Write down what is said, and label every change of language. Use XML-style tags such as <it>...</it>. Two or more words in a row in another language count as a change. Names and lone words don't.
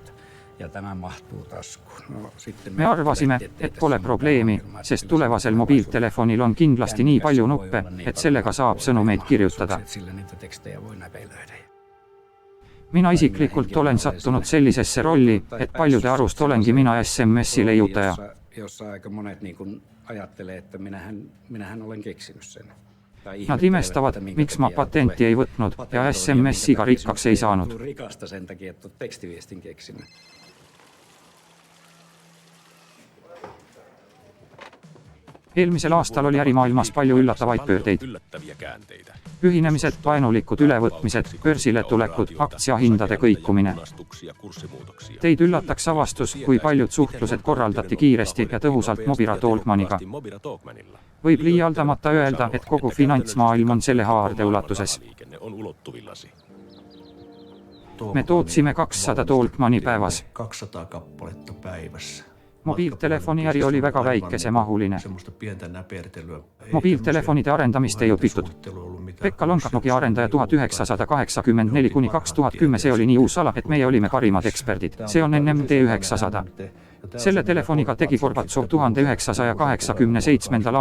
<et>Me arvasime, et pole probleemi, sest tulevasel mobiiltelefonil on kindlasti nii palju nuppe, et sellega saab sõnumeid kirjutada. Mina isiklikult olen sattunud sellisesse rolli, et paljude arust olengi mina SMS-i leiutaja.</et> <fi>Jossa aika monet ajattelee, että minähän olen keksinyt sen.</fi> <et>Nad imestavad, miks ma patenti ei võtnud ja SMS-iga rikkaks ei saanud.</et> <fi>Rikasta sen takia, että tekstiviestin keksinyt.</fi> <et>Eelmisel aastal oli ärimaailmas palju üllatavaid pöördeid. Ühinemised, vaenulikud ülevõtmised, börsile tulekud, aktsiahindade kõikumine. Teid üllataks avastus, kui paljud suhtlused korraldati kiiresti ja tõhusalt Mobira Talkmaniga. Võib liialdamata öelda, et kogu finantsmaailm on selle haarde ulatuses. Me tootsime 200 Talkmani päevas.</et> <fi>200 kappaletta päivässä.</fi> <et>Mobiiltelefoni äri oli väga väikesemahuline. Mobiiltelefonide arendamist ei õpitud. Pekka Lonkak, Nokia arendaja 1984–2010, see oli nii uus ala, et meie olime parimad eksperdid. See on NMD 900. Selle telefoniga tegi Gorbatsov 1987.</et>